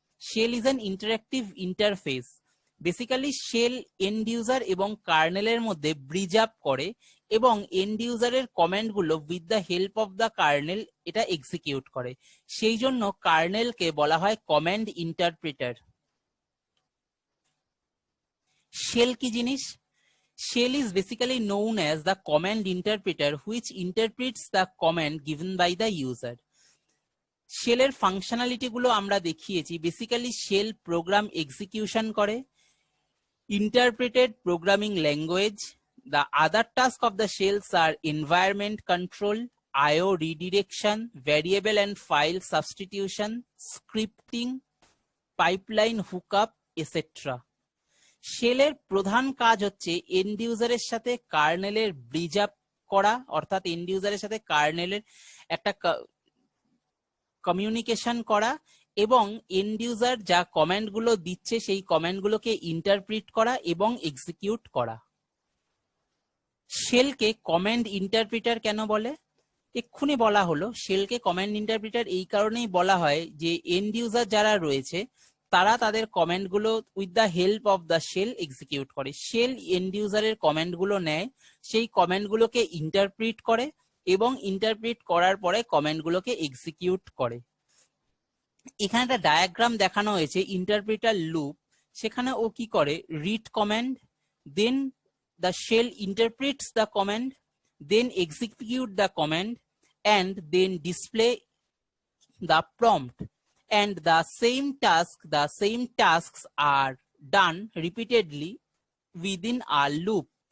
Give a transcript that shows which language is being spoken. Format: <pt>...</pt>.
<en>Shell is an interactive interface.</en> <bn>Basically shell and user এবং কার্নেলের মধ্যে bridge up করে এবং এন্ড ইউজারের কমান্ড গুলো</bn> <en>with the help of the kernel</en> <bn>এটা execute করে, সেই জন্য কার্নেলকে বলা হয় কমান্ড ইন্টারপ্রিটার। শেল কি জিনিস?</bn> <en>Shell is basically known as the command interpreter which interprets the command given by the user.</en> <bn>শেলের ফাংশনালিটি গুলো আমরা দেখিয়েছি। বেসিক্যালি শেল প্রোগ্রাম এক্সিকিউশন করে, interpreted programming language.</bn> <en>The other tasks of the shells are environment control, IO redirection, variable and file substitution, scripting, pipeline hookup, etc.</en> <bn>শেলের প্রধান কাজ হচ্ছে and ইউজারের সাথে কার্নেলের ব্রিজ আপ করা, অর্থাৎ এন্ড ইউজারের সাথে কার্নেলের একটা কমিউনিকেশন করা এবং এন্ড ইউজার যা কমান্ড গুলো দিচ্ছে সেই কমান্ড গুলোকে ইন্টারপ্রিট করা এবং এক্সিকিউট করা। শেলকে কমান্ড ইন্টারপ্রিটার কেন বলে? এক্ষুনি বলা হলো, শেলকে কমান্ড ইন্টারপ্রিটার এই কারণেই বলা হয় যে এন্ড ইউজার যারা রয়েছে তারা তাদের কমান্ড গুলো</bn> <en>with the help of the shell</en> <bn>execute করে। শেল এন্ড ইউজারের কমান্ড গুলো নেয়, সেই কমান্ড গুলোকে ইন্টারপ্রিট করে এবং ইন্টারপ্রিট করার পরে কমান্ড গুলোকে এক্সিকিউট করে। এখানে একটা ডায়াগ্রাম দেখানো হয়েছে ইন্টারপ্রিটার লুপ। সেখানে ও কি করে,</bn> <en>Read command, then the shell interprets the command, then execute the command, and then display the prompt. And the same tasks are done repeatedly within a loop.</en>